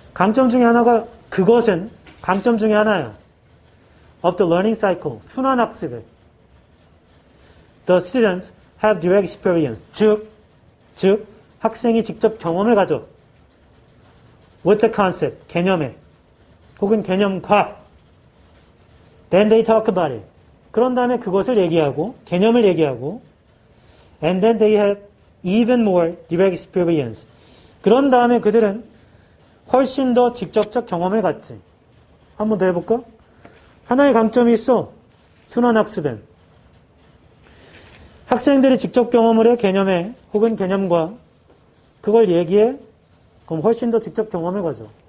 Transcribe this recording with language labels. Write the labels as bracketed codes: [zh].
[ko] 강점 중에 하나가 그것은 강점 중에 하나야. [en] Of the learning cycle. [ko] 순환학습에. [en] The students have direct experience. [ko] 즉 학생이 직접 경험을 가져. [en] With the concept. [ko] 개념에. 혹은 개념과. [en] Then they talk about it. [ko] 그런 다음에 그것을 얘기하고 개념을 얘기하고 [en] and then they have even more direct experience. [ko] 그런 다음에 그들은 훨씬 더 직접적 경험을 갖지. 한 번 더 해볼까? 하나의 강점이 있어. 순환학습엔. 학생들이 직접 경험을 해 개념에 혹은 개념과 그걸 얘기해 그럼 훨씬 더 직접 경험을 가져.